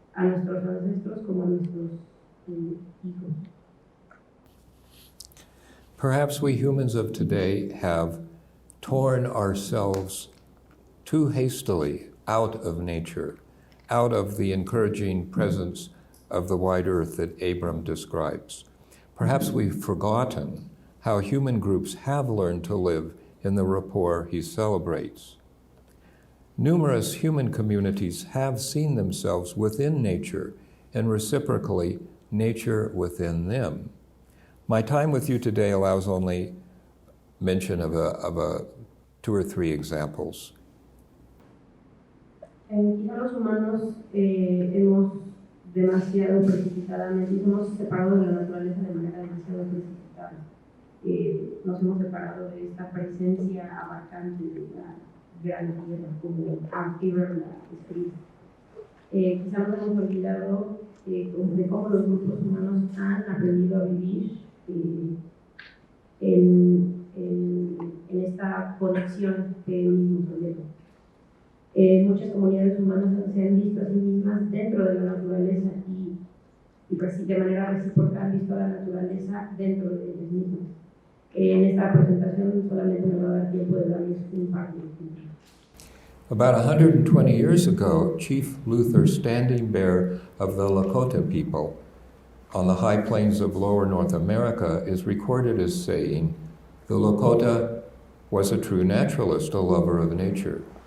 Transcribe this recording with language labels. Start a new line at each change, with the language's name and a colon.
Spanish: a nuestros ancestros como a nuestros hijos.
English: Perhaps we humans of today have torn ourselves too hastily out of nature, out of the encouraging presence of the wide earth that Abram describes. Perhaps we've forgotten how human groups have learned to live in the rapport he celebrates. Numerous human communities have seen themselves within nature and reciprocally nature within them. My time with you today allows only mention of two or three examples.
Spanish: Quizá los humanos hemos demasiado precipitadamente, nos hemos separado de la naturaleza de manera demasiado precipitada. Nos hemos separado de esta presencia abarcante de la gran tierra, como Amber la escribe. Quizá nos hemos olvidado de cómo los grupos humanos han aprendido a vivir en esta conexión que ellos mismos tuvieron. Muchas comunidades humanas se han visto a sí mismas dentro de la naturaleza y de manera recíproca han visto a la naturaleza dentro de ellas mismas. En esta presentación solamente me va a dar tiempo de darles un par de ejemplos.
English: About 120 years ago, Chief Luther Standing Bear of the Lakota people on the high plains of lower North America is recorded as saying, "The Lakota was a true naturalist, a lover of nature.